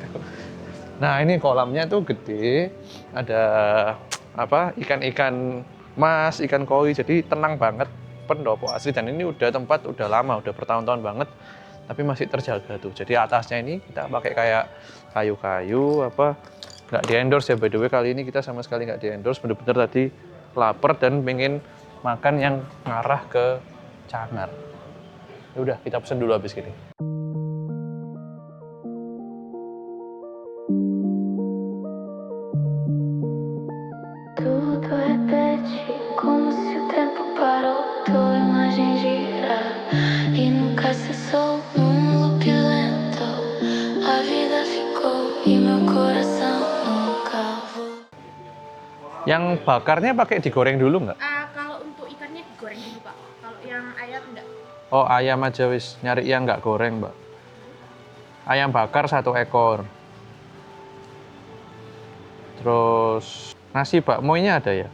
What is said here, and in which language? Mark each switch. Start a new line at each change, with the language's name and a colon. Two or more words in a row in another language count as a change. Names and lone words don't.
Indonesian: Nah, ini kolamnya tuh gede, ada ikan-ikan mas, ikan koi, jadi tenang banget, pendopo asli, dan ini udah tempat udah lama, udah bertahun-tahun banget, tapi masih terjaga tuh. Jadi atasnya ini kita pakai kayak kayu-kayu nggak di-endorse ya
English: by the way,
Indonesian: kali ini kita sama sekali nggak di-endorse, bener-bener tadi lapar dan pengen makan yang ngarah ke Cangar. Ya udah, kita pesen dulu habis gini.
Portuguese: Tudo repete como se o tempo parou, tua imagem gira e nunca cessou num loop lento. A vida ficou e meu coração nunca voou.
Indonesian: Yang bakarnya pakai digoreng dulu nggak? Kalau untuk ikannya digoreng dulu Pak, kalau yang ayam enggak. Oh, ayam aja wis, nyari yang nggak goreng, Mbak. Ayam bakar 1 ekor. Terus nasi bakmoy-nya ada ya?